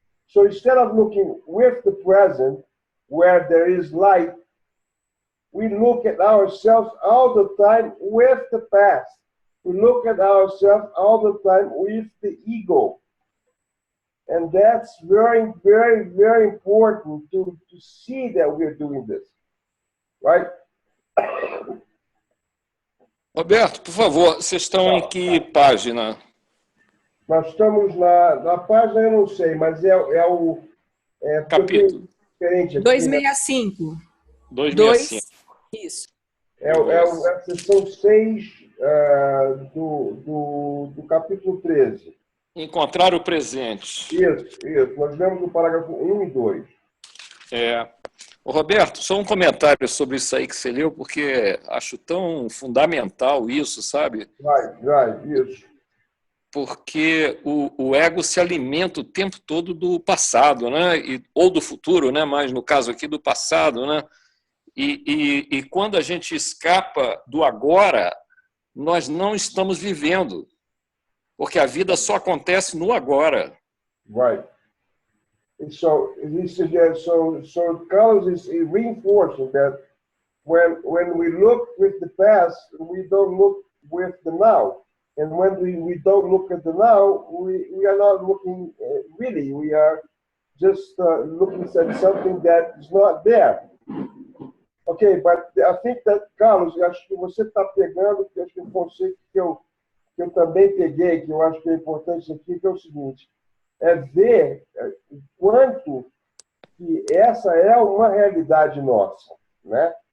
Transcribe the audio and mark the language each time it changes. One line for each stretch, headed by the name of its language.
English: So instead of looking with the present, where there is light, we look at ourselves all the time with the past. We look at ourselves all the time with the ego. And that's very, very, very important to see that we're doing this. Right?
Portuguese: Roberto, por favor, vocês estão em que página? Nós estamos na página, eu não sei, mas é o... Capítulo. Diferente aqui, 265. 265. Isso. É a seção 6 do capítulo 13. Encontrar o presente. Isso. Nós lemos o parágrafo 1 e 2. Ô, Roberto, só um comentário sobre isso aí que você leu, porque acho tão fundamental isso, sabe? Vai, isso. Porque o ego se alimenta o tempo todo do passado, né? Ou do futuro, né? Mas no caso aqui do passado, né? E quando a gente escapa do agora, nós não estamos vivendo, porque a vida só acontece no agora.
English: Right. So he suggests, so Carlos is reinforcing that when we look with the past, we don't look with the now. And when we don't look at the now, we are not looking really. We are just looking at something that is not there. Okay, but I think that,
Portuguese: Carlos, acho que você está pegando, que acho que o conceito que eu também peguei, que eu acho que é importante aqui, que é o seguinte, é ver o quanto que essa é uma realidade nossa, né?